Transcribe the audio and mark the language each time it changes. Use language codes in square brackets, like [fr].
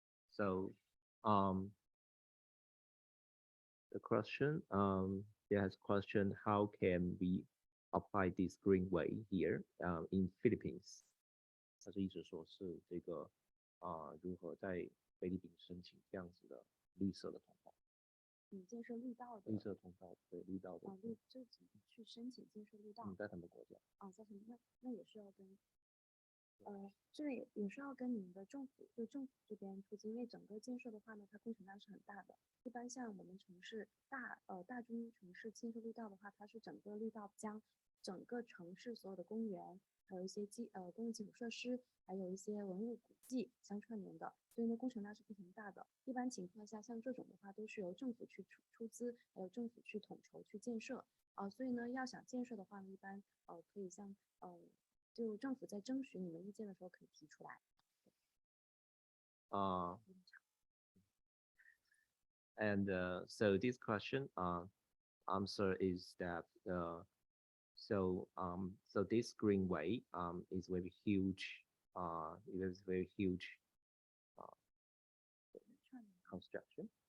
[en] So the question there's question how can we apply this green way here in Philippines？ [zh] 他是意思说是这个如何在菲律宾申请这样子的绿色的通道？建设绿道的绿色通道，对绿道的。就怎么去申请建设绿道？在他们国家。在他们那也是要跟。这也是要跟你们的政府，就政府这边出资，因为整个建设的话呢，它工程量是很大的。一般像我们城市大中城市建设绿道的话，它是整个绿道将整个城市所有的公园，还有一些公共基础设施，还有一些文物古迹相串联的，所以呢工程量是非常大的。一般情况下，像这种的话，都是由政府去出资，还有政府去统筹去建设。所以呢，要想建设的话呢，一般可以像就政府在征询你们意见的时候可以提出来。 [en] And so this question answer is that so this greenway is very huge it is very huge construction.